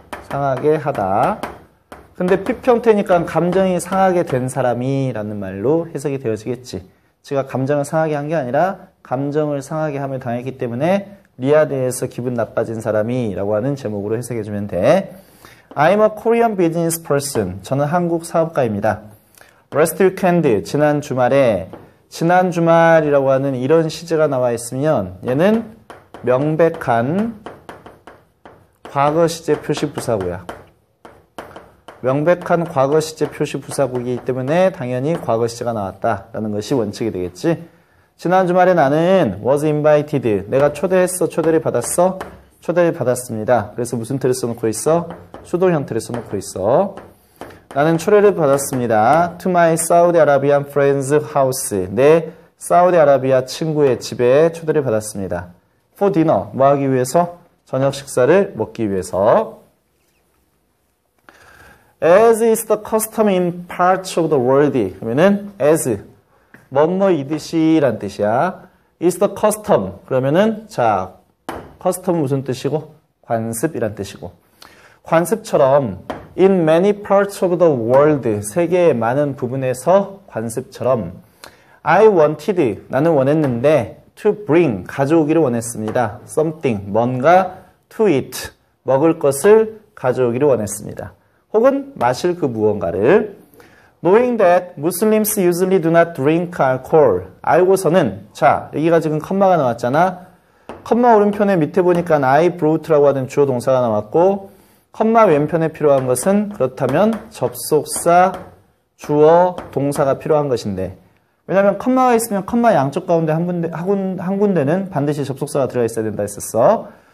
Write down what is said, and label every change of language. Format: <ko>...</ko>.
<ko>상하게 하다. 근데 피평태니까 감정이 상하게 된 사람이라는 말로 해석이 되어지겠지. 제가 감정을 상하게 한 게 아니라 감정을 상하게 함을 당했기 때문에 리야드에서 기분 나빠진 사람이라고 하는 제목으로 해석해주면 돼.</ko> <en>I'm a Korean business person.</en> <ko>저는 한국 사업가입니다.</ko> <en>Last weekend,</en> <ko>지난 주말에 지난 주말이라고 하는 이런 시제가 나와 있으면 얘는 명백한 과거 시제 표시 부사구야. 명백한 과거 시제 표시 부사구이기 때문에 당연히 과거 시제가 나왔다라는 것이 원칙이 되겠지. 지난 주말에 나는</ko> <en>was invited.</en> <ko>내가 초대했어. 초대를 받았어. 초대를 받았습니다. 그래서 무슨 틀을 써놓고 있어? 수동 형태를 써놓고 있어. 나는 초대를 받았습니다.</ko> <en>To my Saudi Arabian friend's house.</en> <ko>내 사우디아라비아 친구의 집에 초대를 받았습니다.</ko> <en>For dinner.</en> <ko>뭐 하기 위해서? 저녁 식사를 먹기 위해서.</ko> <en>As is the custom in parts of the world.</en> <ko>그러면은 as 뭐뭐이듯이 란 뜻이야.</ko> <en>is the custom.</en> <ko>그러면은 자, custom 무슨 뜻이고? 관습이란 뜻이고. 관습처럼</ko> <en>in many parts of the world.</en> <ko>세계의 많은 부분에서 관습처럼</ko> <en>I wanted.</en> <ko>나는 원했는데</ko> <en>to bring.</en> <ko>가져오기를 원했습니다.</ko> <en>something.</en> <ko>뭔가</ko> <en>to eat.</en> <ko>먹을 것을 가져오기를 원했습니다. 혹은 마실 그 무언가를.</ko> <en>Knowing that Muslims usually do not drink alcohol.</en> <ko>알고서는 자 여기가 지금 컴마가 나왔잖아. 컴마 오른편에 밑에 보니까</ko> <en>I brought</en> <ko>라고 하는 주어 동사가 나왔고 컴마 왼편에 필요한 것은 그렇다면 접속사, 주어, 동사가 필요한 것인데 왜냐하면 컴마가 있으면 컴마 양쪽 가운데 한 군데는 반드시 접속사가 들어가 있어야 된다 했었어.</ko>